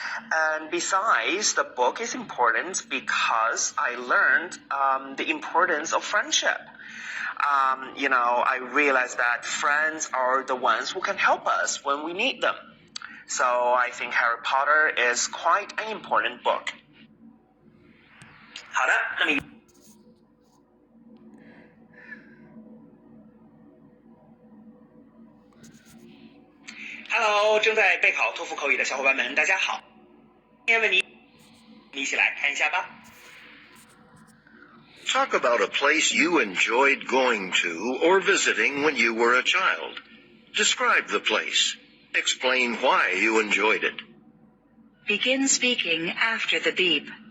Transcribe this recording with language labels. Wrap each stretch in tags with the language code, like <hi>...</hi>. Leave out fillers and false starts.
<en>And besides, the book is important because I learned the importance of friendship. I realized that friends are the ones who can help us when we need them. So I think Harry Potter is quite an important book.</en> <zh>好的，那么 Hello，正在备考托福口语的小伙伴们，大家好。今天问题，我们一起来看一下吧。</zh> <en>Talk about a place you enjoyed going to or visiting when you were a child. Describe the place. Explain why you enjoyed it. Begin speaking after the beep.</en>